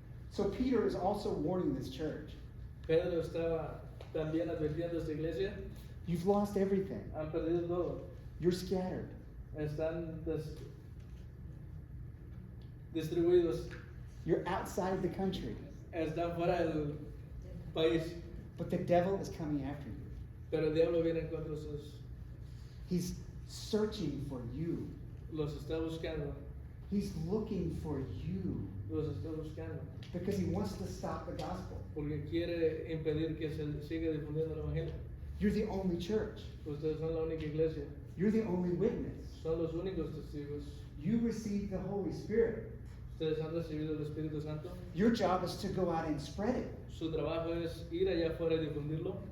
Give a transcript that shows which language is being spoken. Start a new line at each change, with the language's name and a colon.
English: So Peter is also warning this church.
Spanish: Pedro estaba también advirtiendo a esta iglesia.
English: You've lost everything.
Spanish: Han perdido todo.
English: You're scattered.
Spanish: Están distribuidos.
English: You're outside the country.
Spanish: Están fuera del país.
English: But the devil is coming after you.
Spanish: Pero el diablo viene en contra de ustedes.
English: He's searching for you.
Spanish: Los está buscando.
English: He's looking for you
Spanish: Los está buscando.
English: because he wants to stop the gospel.
Spanish: Porque quiere impedir que se siga difundiendo el evangelio.
English: You're the only church.
Spanish: Ustedes son la única iglesia.
English: You're the only witness.
Spanish: Son los únicos testigos.
English: You received the Holy Spirit.
Spanish: Ustedes han recibido el Espíritu Santo.
English: Your job is to go out and spread it.
Spanish: Su trabajo es ir allá afuera y difundirlo.